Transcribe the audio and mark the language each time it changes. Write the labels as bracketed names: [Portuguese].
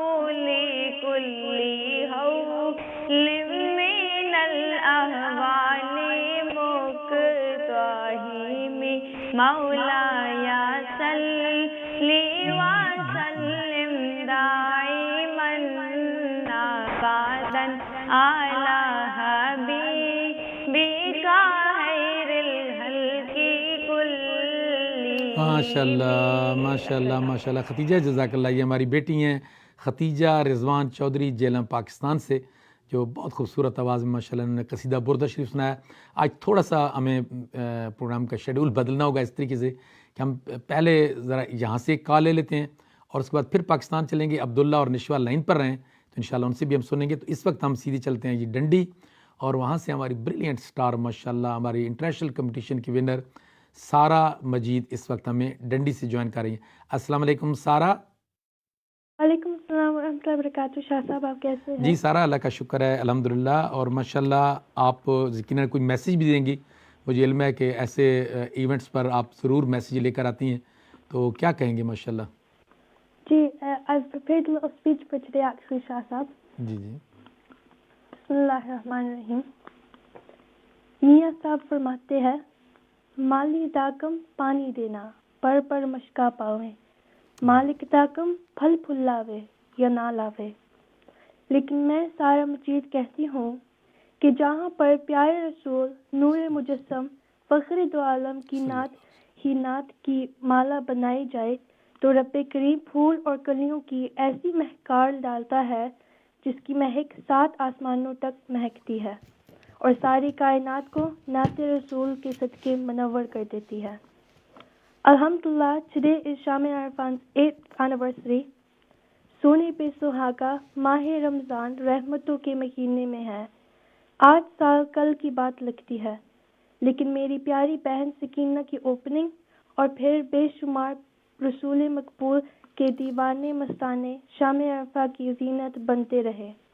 [Arabic] لكل هول من الأهوال مقتحم مولاي صل وسلم دائما أبدا على حبيبك خير الخلق كلهم. [Urdu] ماشاء اللہ ماشاء اللہ ماشاء اللہ. ختیجہ جزاک اللہ. یہ ہماری بیٹی ہیں ختیجہ رضوان چودھری جیلم پاکستان سے، جو بہت خوبصورت آواز میں ماشاء اللہ انہوں نے قصیدہ بردہ شریف سنایا. آج تھوڑا سا ہمیں پروگرام کا شیڈول بدلنا ہوگا اس طریقے سے کہ ہم پہلے ذرا یہاں سے ایک کال لے لیتے ہیں اور اس کے بعد پھر پاکستان چلیں گے. عبداللہ اور نشوہ لائن پر رہیں تو انشاءاللہ ان سے بھی ہم سنیں گے. تو اس وقت ہم سیدھے چلتے ہیں جی ڈنڈی، اور وہاں سے ہماری بریلینٹ سٹار ماشاءاللہ ہماری انٹرنیشنل کمپٹیشن کی ونر سارہ مجید اس وقت ہمیں ڈنڈی سے جوائن کر رہی ہیں. السلام علیکم سارہ. وعلیکم السلام ورحمۃ اللہ وبرکاتہ. شاہ صاحب آپ کیسے ہیں؟ جی سارہ اللہ کا شکر ہے الحمدللہ. اور ماشاءاللہ آپ یقیناً کوئی میسیج بھی دیں گی، مجھے علم ہے کہ ایسے ایونٹس پر آپ ضرور میسیج لے کر آتی ہیں، تو کیا کہیں گے ماشاءاللہ؟ جی [English] I've prepared a little speech for today actually Shah صاحب. [Urdu] جی جی. [Arabic] بسم اللہ الرحمن الرحیم. [Urdu] میاں صاحب فرماتے ہیں [Punjabi] مالی داکم پانی دینا پر پر مشکا پاویں، مالک داکم پھل پھل لاوے یا نہ لاوے. [Urdu] لیکن میں سارہ مجید کہتی ہوں کہ جہاں پر پیارے رسول نور مجسم فخر دو عالم کی نعت ہی نعت کی مالا بنائی جائے تو رب کریم پھول اور کلیوں کی ایسی مہکار ڈالتا ہے جس کی مہک 7 آسمانوں تک مہکتی ہے اور ساری کائنات کو نعت رسول کے صدقے منور کر دیتی ہے. [English] Alhamdulillah, today is Sham-e Arfan's 8th anniversary. [Urdu] سونے پہ سہاگا ماہ رمضان رحمتوں کے مہینے میں ہے. 8 سال کل کی بات لگتی ہے، لیکن میری پیاری بہن سکینہ کی اوپننگ اور پھر بے شمار رسول مقبول کے دیوانے مستانے شام عرفہ کی زینت بنتے رہے.